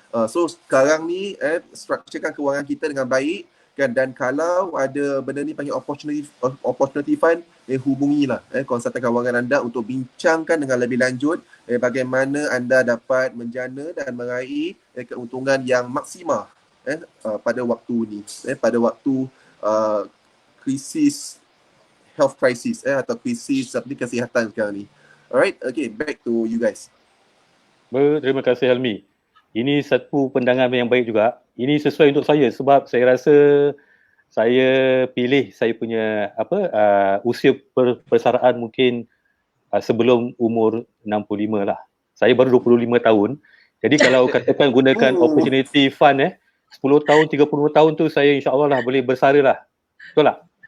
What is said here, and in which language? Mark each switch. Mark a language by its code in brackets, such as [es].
[ms] So sekarang ni structurekan kewangan kita dengan baik kan, dan kalau ada benda ni panggil opportunity fund, hubungilah konsultan kewangan anda untuk bincangkan dengan lebih lanjut bagaimana anda dapat menjana dan meraih keuntungan yang maksimal pada waktu ni, pada waktu krisis [en] health crisis [ms] atau krisis kesihatan sekarang ni. [en] Alright, okay, back to you guys. [ms] Terima kasih Helmi. Ini satu pandangan yang baik juga. Ini sesuai untuk saya sebab saya rasa saya pilih saya punya usia persaraan mungkin sebelum umur 65 lah. Saya baru 25 tahun. Jadi kalau katakan gunakan opportunity fund 10 tahun, 30 tahun tu saya insya-Allah lah boleh bersara lah. Betul tak?